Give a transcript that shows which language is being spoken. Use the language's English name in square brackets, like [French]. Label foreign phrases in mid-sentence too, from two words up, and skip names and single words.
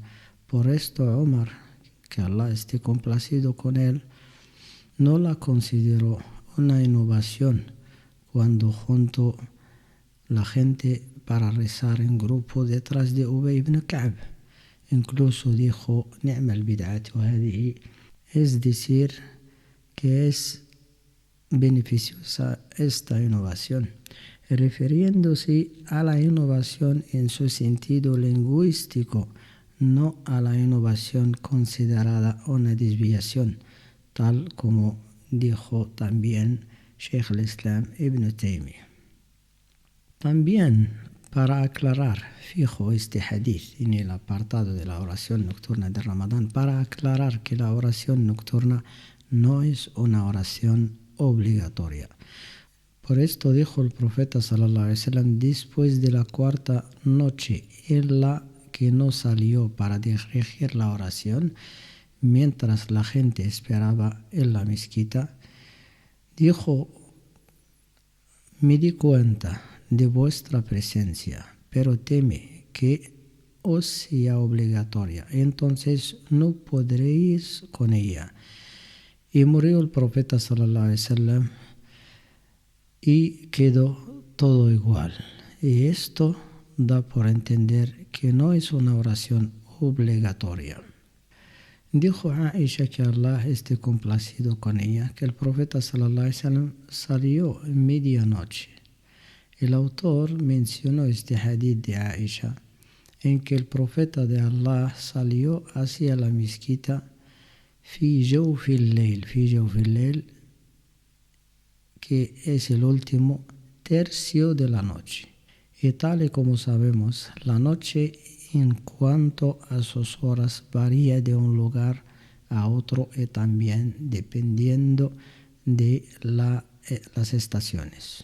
[Spanish] Por esto Omar, que Allah esté complacido con él, no la consideró una innovación cuando juntó la gente para rezar en grupo detrás de Ubay ibn Ka'b. Incluso dijo, [Arabic] نعم البدعة هذه, [Spanish] es decir, que es beneficiosa esta innovación, refiriéndose a la innovación en su sentido lingüístico, no a la innovación considerada una desviación, tal como dijo también Sheikh al-Islam Ibn Taymiyyah. También, para aclarar, fijo este hadith en el apartado de la oración nocturna de Ramadán, para aclarar que la oración nocturna no es una oración obligatoria. Por esto dijo el profeta [Arabic] صلى الله عليه وسلم, [Spanish] después de la cuarta noche en la que no salió para dirigir la oración, mientras la gente esperaba en la mezquita, dijo, me di cuenta de vuestra presencia, pero teme que os sea obligatoria, entonces no podréis con ella. Y murió el profeta [Arabic] صلى الله عليه وسلم [Spanish] y quedó todo igual. Y esto da por entender que no es una oración obligatoria. Dijo Aisha, que Allah esté complacido con ella, que el profeta [Arabic] صلى الله عليه وسلم [Spanish] salió en medianoche. El autor mencionó este hadith de Aisha, en que el profeta de Allah salió hacia la mezquita [Arabic] في جوف الليل, [Spanish] que es el último tercio de la noche. Y tal y como sabemos, la noche en cuanto a sus horas varía de un lugar a otro y también dependiendo de las estaciones.